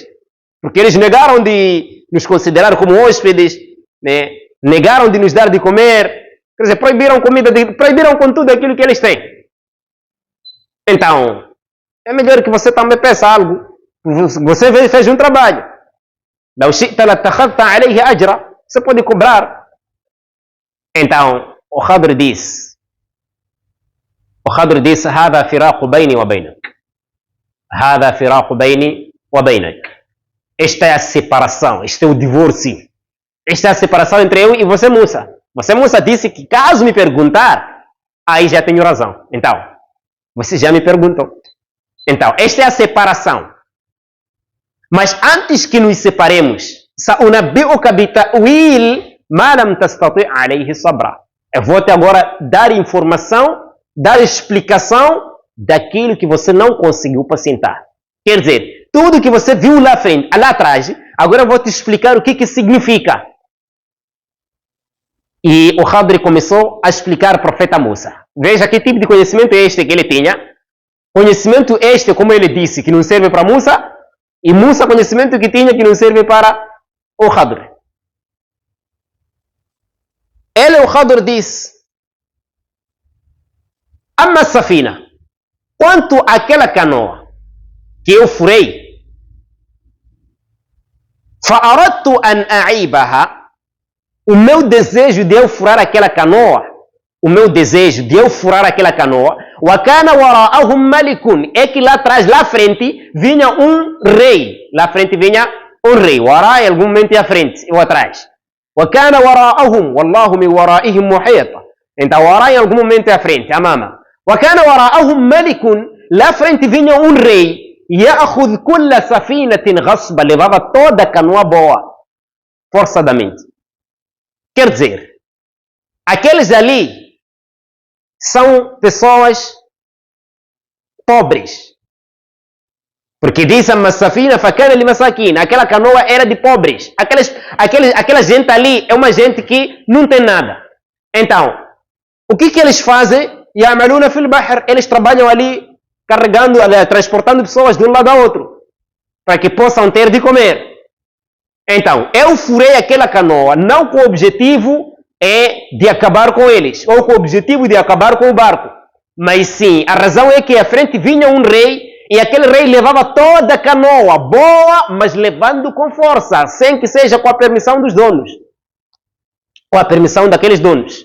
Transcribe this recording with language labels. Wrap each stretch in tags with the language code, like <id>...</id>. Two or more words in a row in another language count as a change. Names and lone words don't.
<pt>Porque eles negaram de nos considerar como hóspedes, né? Negaram de nos dar de comer, quer dizer, proibiram comida, proibiram com tudo aquilo que eles têm. Então, é melhor que você também peça algo. Você fez um trabalho.</pt> <ar>لو شئت لاتخذت عليه أجرا.</ar> <pt>Você pode cobrar. Então, o Khadr disse,</pt> <ar>هذا فراق بيني وبينك. هذا فراق بيني وبينك.</ar> <pt>Esta é a separação, este é o divórcio. Esta é a separação entre eu e você, Musa. Você, Musa, disse que caso me perguntar, aí já tenho razão. Então, você já me perguntou. Então, esta é a separação. Mas antes que nos separemos,</pt> <ar>سأنبئك بتأويل ما لم تستطع عليه صبرا.</ar> <pt>Eu vou te agora dar informação, dar explicação daquilo que você não conseguiu pacientar. Quer dizer, tudo que você viu lá frente, lá atrás, agora eu vou te explicar o que significa. E o Khadr começou a explicar ao profeta Musa. Veja que tipo de conhecimento é este que ele tinha. Conhecimento este, como ele disse, que não serve para Musa, e Musa conhecimento que tinha que não serve para o Khadr. Ele, o Khadr, disse:</pt> <ar>أما سفينة,</ar> <pt>quanto àquela canoa que eu furei,</pt> <ar>فأردت أن أعيبها,</ar> <pt>o meu desejo de eu furar aquela canoa,</pt> <ar>وكان وراءهم ملك,</ar> <pt>é que lá atrás, lá à frente, vinha um rei. Wara, em algum momento à frente ou atrás.</pt> <ar>وكان وراءهم والله من ورائهم محيط.</ar> <pt>Então, wara em algum momento à frente, amama.</pt> <ar>وكان وراءهم ملك,</ar> <pt>lá à frente vinha um rei.</pt> <ar>يأخذ كل سفينة غصبا,</ar> <pt>levava toda a canoa boa, forçadamente. Quer dizer, aqueles ali são pessoas pobres. Porque diz a Massafina,</pt> <ar>فكان لمساكين,</ar> <pt>aquela canoa era de pobres. Aquela gente ali é uma gente que não tem nada. Então, o que eles fazem?</pt> <ar>يعملون في البحر,</ar> <pt>eles trabalham ali carregando, transportando pessoas de um lado a outro, para que possam ter de comer. Então, eu furei aquela canoa, não com o objetivo de acabar com eles, ou com o objetivo de acabar com o barco, mas sim, a razão é que à frente vinha um rei, e aquele rei levava toda a canoa, boa, mas levando com força, sem que seja com a permissão dos donos, com a permissão daqueles donos.</pt>